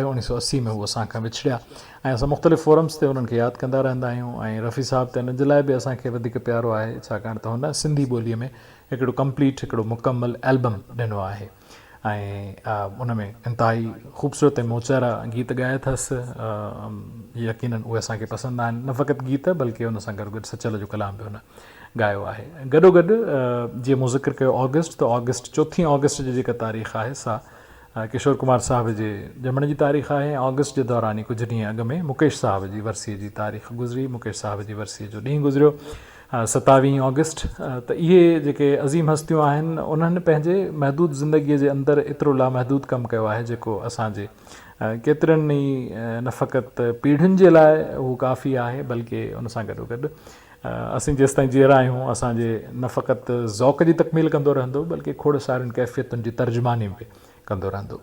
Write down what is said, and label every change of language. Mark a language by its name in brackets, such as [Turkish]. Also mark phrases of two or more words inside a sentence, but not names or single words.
[Sindhi] 1980 में हू असांखां विछड़िया ऐं असां मुख़्तलिफ़ फोरम्स ते उन्हनि खे यादि कंदा रहंदा आहियूं ऐं रफ़ी साहिब त इन जे लाइ बि असांखे वधीक प्यारो आहे छाकाणि त हुन सिंधी ॿोलीअ में हिकिड़ो कंप्लीट, हिकिड़ो मुकमल एल्बम ॾिनो आहे ऐं उन में इंतिहाई ख़ूबसूरत ऐं मोचारा गीत ॻाया अथसि। यकीनन उहे असांखे पसंदि आहिनि, न फ़क़ति गीत बल्कि उन सां गॾु गॾु सचल जो कलाम बि हुन ॻायो आहे। गॾोगॾु जीअं मूं ज़िक्र कयो ऑगस्ट, त ऑगस्ट 4 ऑगस्ट जी जेका तारीख़ आहे सा किशोर कुमार साहिब जे ॼमण जी तारीख़ आहे। ऑगस्ट जे दौरान ई कुझु ॾींहं अॻु में मुकेश साहिब जी वरसीअ जी तारीख़ गुज़री, मुकेश साहिब जी वरसीअ जो ॾींहुं गुज़रियो 27 ऑगस्ट। त इहे जेके अज़ीम हस्तियूं आहिनि उन्हनि पंहिंजे महदूद ज़िंदगीअ जे अंदरि एतिरो लामहदूद कमु कयो आहे जेको असांजे केतिरनि ई न फ़क़ति पीढ़ियुनि जे लाइ उहो काफ़ी आहे बल्कि उन सां गॾोगॾु असीं जेसि ताईं जीअरा आहियूं असांजे न फ़क़ति ज़ौक़ जी तकमील कंदो रहंदो बल्कि खोड़ सारियुनि कैफ़ियतुनि जी तर्जुमानी बि कंदो रहंदो।